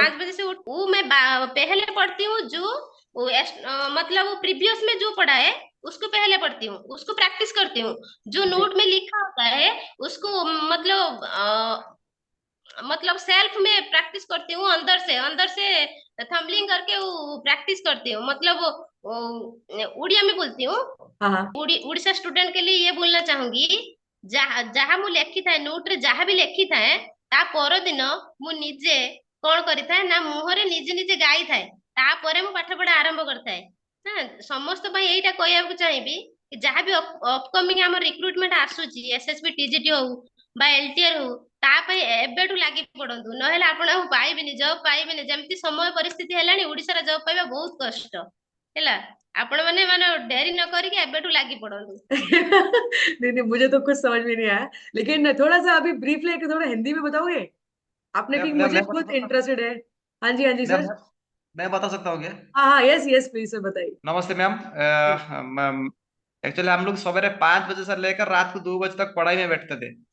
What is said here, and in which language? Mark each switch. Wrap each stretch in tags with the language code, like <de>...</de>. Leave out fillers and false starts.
<hi>5 बजे से उठ वो मैं पहले पढ़ती हूँ, जो मतलब वो प्रीवियस में जो पढ़ा है उसको पहले पढ़ती हूँ, उसको प्रैक्टिस करती हूँ। जो जी। नोट में लिखा होता है उसको मतलब सेल्फ में प्रैक्टिस करती हूँ, अंदर से थंबलिंग करके वो प्रैक्टिस करती हूँ। मतलब उड़िया में बोलती हूँ। हाँ हाँ। उड़ीसा स्टूडेंट के लिए ये बोलना चाहूंगी, जहाँ जहाँ</hi> <or>ମୁଁ ଲେଖିଥାଏ ନୋଟରେ ଯାହା ବି ଲେଖିଥାଏ ତା ପରଦିନ ମୁଁ ନିଜେ କଣ କରିଥାଏ ନା ମୁହଁରେ ନିଜେ ନିଜେ ଗାଇଥାଏ, ତାପରେ ମୁଁ ପାଠ ପଢା ଆରମ୍ଭ କରିଥାଏ। ନା ସମସ୍ତ ପାଇଁ ଏଇଟା କହିବାକୁ ଚାହିଁବି କି ଯାହା ବି ଅପକମିଂ ଆମର ରିକ୍ରୁଟମେଣ୍ଟ ଆସୁଛି, ଏସଏସବି ଟିଜିଟି ହଉ ବା ଏଲଟିଆର ହଉ, ତା ପାଇଁ ଏବେଠୁ ଲାଗି ପଡନ୍ତୁ, ନହେଲେ ଆପଣ ଆଉ ପାଇବେନି, ଜବ୍ ପାଇବେନି। ଯେମିତି ସମୟ ପରିସ୍ଥିତି ହେଲାଣି ଓଡିଶାରେ ଜବ୍ ପାଇବା ବହୁତ କଷ୍ଟ ହେଲା। ଆପଣ ମାନେ ମାନେ ଡେରି ନ କରିକି ଏବେଠୁ ଲାଗି पड़ो।</or> <hi>नहीं नहीं, मुझे तो कुछ समझ में नहीं आया, लेकिन थोड़ा सा अभी ब्रीफ लेके थोड़ा हिंदी में बताओगे आपने, मैं कि मैं मुझे मैं खुद बता सकता इंटरेस्टेड है। हाँ जी हाँ जी मैं सर। मैं मैं बता सकता हूँ क्या? हाँ हाँ, यस यस प्लीज सर बताइए। नमस्ते मैम। जी। एक्चुअली हम लोग सवेरे 5 बजे से लेकर रात को 2 बजे तक पढ़ाई में बैठते थे।</hi>